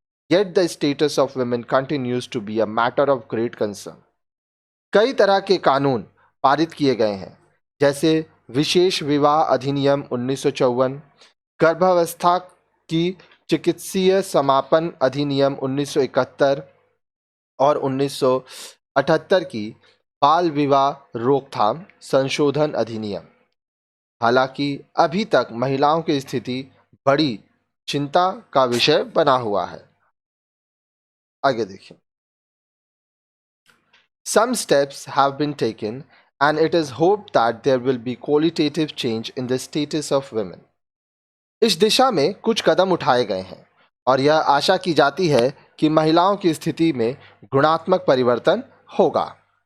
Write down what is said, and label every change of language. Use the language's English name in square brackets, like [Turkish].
[English] Yet the status of women continues to be a matter of great concern. [Hindi] कई तरह के कानून पारित किए गए हैं, जैसे विशेष विवाह अधिनियम 1954, गर्भावस्था की चिकित्सीय समापन अधिनियम 1971 और 1978 की बाल विवाह रोकथाम संशोधन अधिनियम। हालांकि अभी तक महिलाओं की स्थिति बड़ी चिंता का विषय बना हुआ है। आगे देखिए। [English] Some steps have been taken and it is hoped that there will be qualitative change in the status of women. [Hindi] इस दिशा में कुछ कदम उठाए गए हैं और यह आशा की जाती है कि महिलाओं की स्थिति में गुणात्मक परिवर्तन होगा।